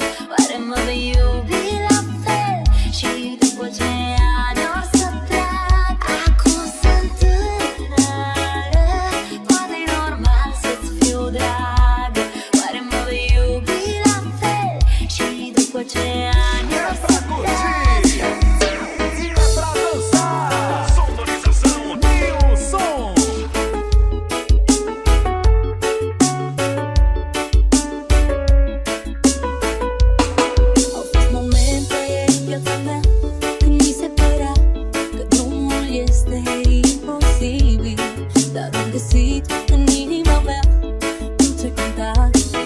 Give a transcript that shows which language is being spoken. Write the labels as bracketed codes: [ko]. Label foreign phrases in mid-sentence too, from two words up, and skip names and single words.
[ro] Oare mă vei iubi la fel și după ce ani or să trag? Acum sunt tânără, poate-i normal să-ți fiu dragă. Oare mă vei iubi la fel și după ce ani or să trag? [pt] Pra dançar, sonorização New Som. [ro] Au fost momente în viața mea când mi se părea că drumul este imposibil, dar am găsit în inima mea dulce cântat.